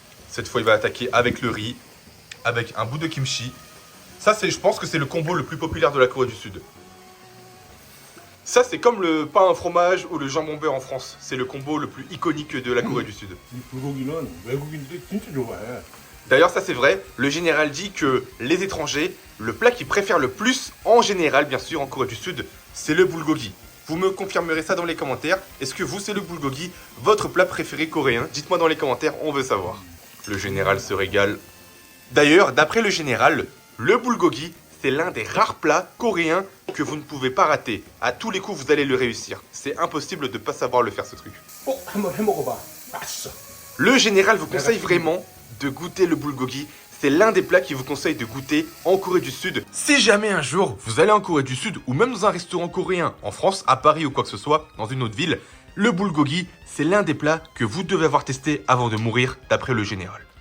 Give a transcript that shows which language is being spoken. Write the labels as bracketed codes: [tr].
[fr] Cette fois, il va attaquer avec le riz, avec un bout de kimchi. Ça, je pense que c'est le combo le plus populaire de la Corée du Sud. Ça, c'est comme le pain au fromage ou le jambon beurre en France. C'est le combo le plus iconique de la Corée du Sud. [ko] 이 불고기는 외국인들이 진짜 좋아해. [fr] D'ailleurs, ça c'est vrai, le général dit que les étrangers, le plat qu'ils préfèrent le plus, en général, bien sûr, en Corée du Sud, c'est le bulgogi. Vous me confirmerez ça dans les commentaires. Est-ce que vous, c'est le bulgogi, votre plat préféré coréen? Dites-moi dans les commentaires, on veut savoir. Le général se régale. D'ailleurs, d'après le général, le bulgogi, c'est l'un des rares plats coréens que vous ne pouvez pas rater. À tous les coups, vous allez le réussir. C'est impossible de ne pas savoir le faire, ce truc. [ko] 꼭 한번 해먹어봐. 맛있어. [fr] Le général vous conseille vraiment de goûter le bulgogi. c'est l'un des plats qu'il vous conseille de goûter en Corée du Sud. Si jamais un jour vous allez en Corée du Sud ou même dans un restaurant coréen en France, à Paris ou quoi que ce soit, dans une autre ville, le bulgogi, c'est l'un des plats que vous devez avoir testé avant de mourir d'après le général.